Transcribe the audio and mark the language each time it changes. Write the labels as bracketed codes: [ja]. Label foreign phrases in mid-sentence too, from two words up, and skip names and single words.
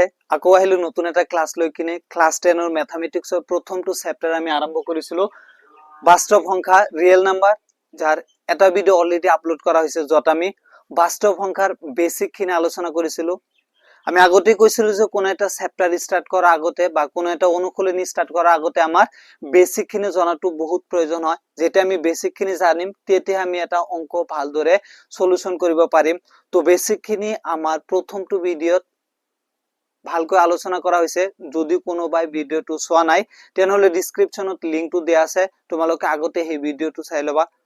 [as] আকৌ আহিলো নতুন এটা ক্লাস লৈ কিনে ক্লাস 10 ৰ ম্যাথমেটিক্সৰ প্ৰথমটো চেপ্টাৰ আমি আৰম্ভ কৰিছিলো বাস্তৱ সংখ্যা [en] real number [as] যাৰ এটা ভিডিও [en] already upload [as] কৰা হৈছে যত আমি বাস্তৱ সংখ্যাৰ বেসিক খিনি আলোচনা কৰিছিলো। আমি আগতে কৈছিলো যে কোন এটা চেপ্টাৰ স্টার্ট করা আগতে বা কোন এটা অনুশীলনী স্টার্ট করা আগতে আমাৰ বেসিক খিনি জানাটো বহুত প্ৰয়োজন হয়। যেটা আমি বেসিক খিনি জানিম তেতিয়া আমি এটা অঙ্ক ভালদৰে সলিউশন কৰিব পাৰিম। তো বেসিক খিনি আমাৰ প্ৰথমটো ভিডিওত ভালকৈ আলোচনা কৰা হৈছে। যদি কোনোবাই ভিডিওটো চোৱা নাই তেনহলে ডেসক্ৰিপচনত লিংকটো দিয়া আছে, তোমালোকে আগতে এই ভিডিওটো চাই লবা।